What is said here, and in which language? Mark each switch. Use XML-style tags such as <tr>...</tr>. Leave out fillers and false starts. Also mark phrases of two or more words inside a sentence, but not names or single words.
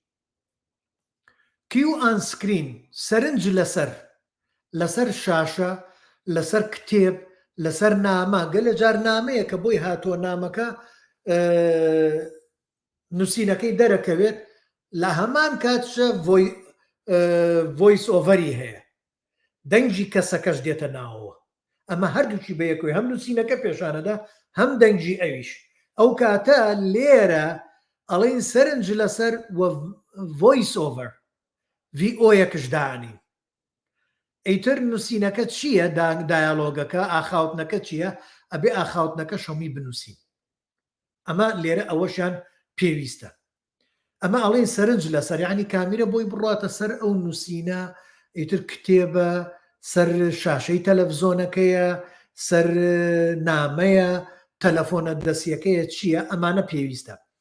<en>cue on screen</en> <ckb>سەرنج لەسەر شاشە لەسەر کتێب لەسەر نامە گەلە جار نامەیە کە بۆی هاتووە نامەکە نووسینەکەی دەرەکەوێت لە هەمان کاتشە</ckb> <en>voice over</en> <ckb>ی هەیە دەنگی کەسەکەش دێتە ناوەوە ئەمە هەردووکی بەیەکۆی هەم نووسینەکە پێشانەدا هەم دەنگی ئەویش ئەو کاتە لێرە ئەڵێن سەرنج لەسەر</ckb> <en>voice over</en> <ckb>VO دانی ئەیتر نووسینەکە چییە دایالۆگەکە ئاخاوتنەکە چییە ئەبێ ئاخاوتنەکە شەمی بنووسین ئەمە لێرە ئەوەشیان پێویستە ئەمە ئەڵێن سەرنج لە سەریانی کامیرە بۆی بڕاتە سەر ئەو نووسینە ئیتر کتێبە سەر شاشەی تەلەڤزۆنەکەیە سەر نامەیە تەلەفۆنە دەستیەکەیە چییە ئەمانە پێویستە</ckb>